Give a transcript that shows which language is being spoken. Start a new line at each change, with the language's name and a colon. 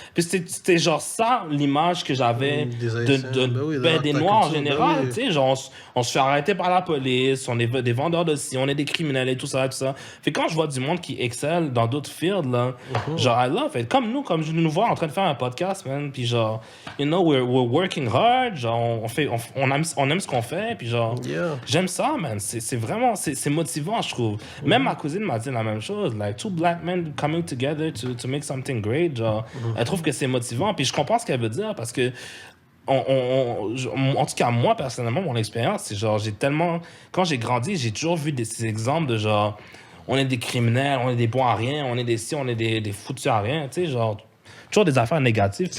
French: Puis c'était genre ça, l'image que j'avais des Noirs en général. Tu sais, genre, on se fait arrêter par la police, on est des vendeurs de ci, on est des criminels et tout ça. Fait que quand je vois du monde qui excelle dans d'autres fields, là, genre,
English: I love it.
French: Comme je nous vois en train de faire un podcast, man. Puis genre,
English: you know, we're working hard.
French: Genre, on aime ce qu'on fait. Puis genre, j'aime ça, man. C'est vraiment, c'est motivant, je trouve. Même ma cousine m'a dit la même chose.
English: Like, two black men coming together to make something great.
French: Genre, elle trouve que c'est motivant. Puis je comprends ce qu'elle veut dire parce que, en tout cas, moi, personnellement, mon expérience, c'est genre, quand j'ai grandi, j'ai toujours vu ces exemples de genre, on est des criminels, on est des bons à rien, on est des ci, on est des foutus à rien. Tu sais, genre, toujours des affaires négatives.